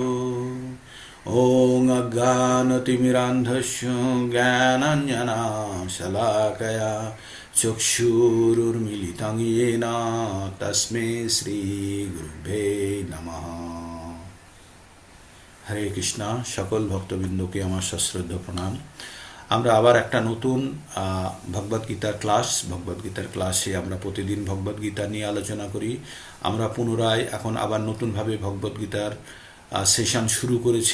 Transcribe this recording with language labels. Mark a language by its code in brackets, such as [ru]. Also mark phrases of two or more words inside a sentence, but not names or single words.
[sa] ॐ अज्ञानतिमिरान्धस्य ज्ञानाञ्जनशलाकया चक्षुरुर्मिलितं येन तस्मै শ্রীগুরুভ্যে নমঃ। [bn] হরে কৃষ্ণা। সকল ভক্তবৃন্দকে আমার সশ্রদ্ধ প্রণাম। আমরা আবার একটা নতুন ভগবদ্গীতার ক্লাসে আমরা প্রতিদিন ভগবদ্গীতা নিয়ে আলোচনা করি। আমরা পুনরায় এখন আবার নতুনভাবে ভগবদ্গীতার সেশন শুরু করেছি।